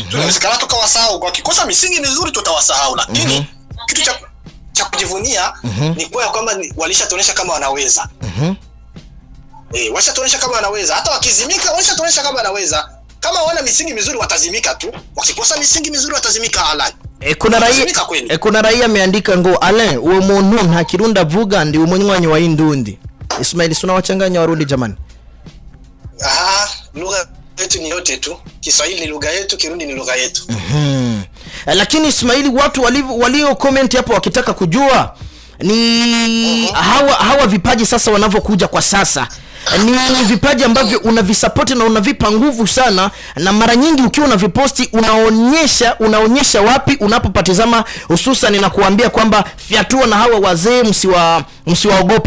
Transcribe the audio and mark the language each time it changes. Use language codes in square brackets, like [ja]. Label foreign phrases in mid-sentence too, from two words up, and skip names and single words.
[sw] Tunawezekana tukawasahau kwa kikosa misingi mizuri tutawasahau, lakini kitu cha kujivunia ni kwa kwamba walishatuonesha kama wanaweza. Washatuonesha kama wanaweza. Hata wakizimika washatuonesha kama wanaweza. Kama wana misingi mizuri watazimika tu. Wakikosa misingi mizuri watazimika Alan. Kuna raia ameandika [rn] ngo Alain uwo muntu nta kirunda vuga ndi umunywanyi wa Indundi. [sw] Ismail suna wachanganya Warundi jamani. Lugha yetu ni yote tu. Kiswahili ni lugha yetu, Kirundi ni lugha yetu. Lakini Ismail, watu walio comment hapo wakitaka kujua ni hawa vipaji sasa wanavyokuja kwa sasa, ni vipaji ambavyo unavisupport na unavipa nguvu sana, na mara nyingi ukiwa unaviposti unaonyesha wapi unapopatizama, hususan na kuambia kwamba fiatua na hawa wazee msiwaogope.